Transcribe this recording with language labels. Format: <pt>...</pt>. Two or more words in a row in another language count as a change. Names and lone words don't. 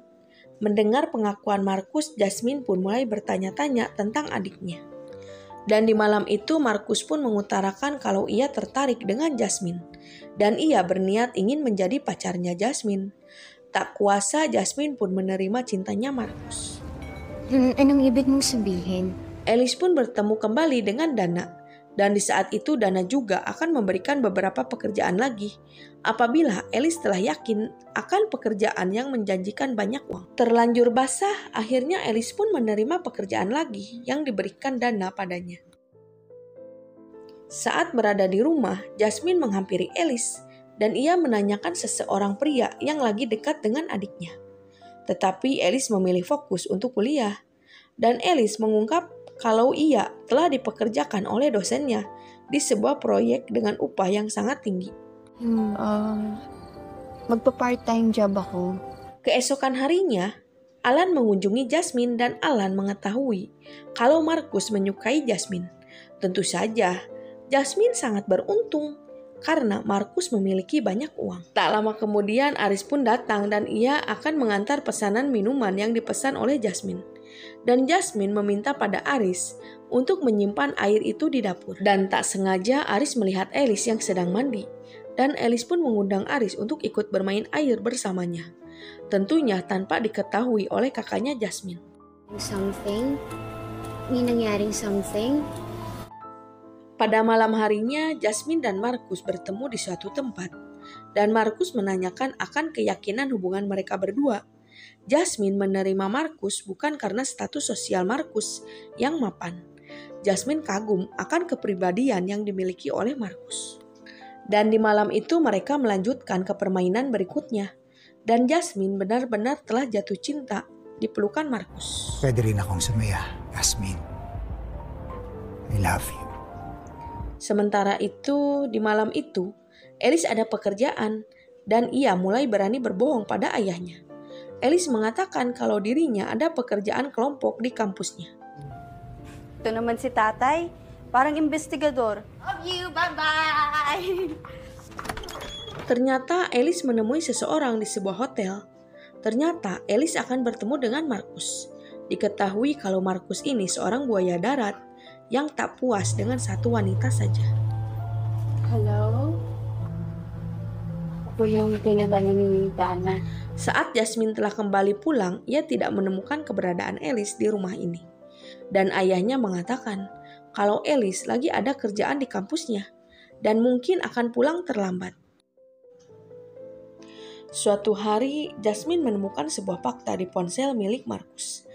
<id>Mendengar pengakuan Markus, Jasmine pun mulai bertanya-tanya tentang adiknya. Dan di malam itu Markus pun mengutarakan kalau ia tertarik dengan Jasmine. Dan ia berniat ingin menjadi pacarnya Jasmine. Tak kuasa, Jasmine pun menerima cintanya Markus.</id> <tl>Anong ibig mong sabihin?</tl> <id>Alice pun bertemu kembali dengan Dana. Dan di saat itu Dana juga akan memberikan beberapa pekerjaan lagi. Apabila Alice telah yakin akan pekerjaan yang menjanjikan banyak uang. Terlanjur basah, akhirnya Alice pun menerima pekerjaan lagi yang diberikan Dana padanya. Saat berada di rumah, Jasmine menghampiri Alice dan ia menanyakan seseorang pria yang lagi dekat dengan adiknya. Tetapi Alice memilih fokus untuk kuliah. Dan Alice mengungkap kalau ia telah dipekerjakan oleh dosennya di sebuah proyek dengan upah yang sangat tinggi.</id> <tl>Magpa-</tl> <en>part-time job</en> <tl>ako.</tl> <id>Keesokan harinya, Alan mengunjungi Jasmine dan Alan mengetahui kalau Markus menyukai Jasmine. Tentu saja, Jasmine sangat beruntung karena Markus memiliki banyak uang. Tak lama kemudian Aris pun datang dan ia akan mengantar pesanan minuman yang dipesan oleh Jasmine. Dan Jasmine meminta pada Aris untuk menyimpan air itu di dapur. Dan tak sengaja Aris melihat Alice yang sedang mandi. Dan Alice pun mengundang Aris untuk ikut bermain air bersamanya. Tentunya tanpa diketahui oleh kakaknya Jasmine.</id> <en>Something?</en> <tl>May nangyaring something?</tl> <id>Pada malam harinya, Jasmine dan Markus bertemu di suatu tempat. Dan Markus menanyakan akan keyakinan hubungan mereka berdua. Jasmine menerima Markus bukan karena status sosial Markus yang mapan. Jasmine kagum akan kepribadian yang dimiliki oleh Markus. Dan di malam itu mereka melanjutkan ke permainan berikutnya. Dan Jasmine benar-benar telah jatuh cinta di pelukan Markus.</id> <tl>Pwede rin akong sumaya, Jasmine.</tl> <en>I love you.</en> <id>Sementara itu, di malam itu, Alice ada pekerjaan dan ia mulai berani berbohong pada ayahnya. Alice mengatakan kalau dirinya ada pekerjaan kelompok di kampusnya.</id> <tl>Ito naman si tatay, parang investigador.</tl> <en>Love you, bye-bye!</en> <id>Ternyata Alice menemui seseorang di sebuah hotel. Ternyata Alice akan bertemu dengan Markus. Diketahui kalau Markus ini seorang buaya darat yang tak puas dengan satu wanita saja.</id> <en>Hello?</en> <tl>Ako yung pinabalan ni Dana.</tl> <id>Saat Jasmine telah kembali pulang, ia tidak menemukan keberadaan Alice di rumah ini. Dan ayahnya mengatakan kalau Alice lagi ada kerjaan di kampusnya dan mungkin akan pulang terlambat. Suatu hari, Jasmine menemukan sebuah fakta di ponsel milik Markus.</id>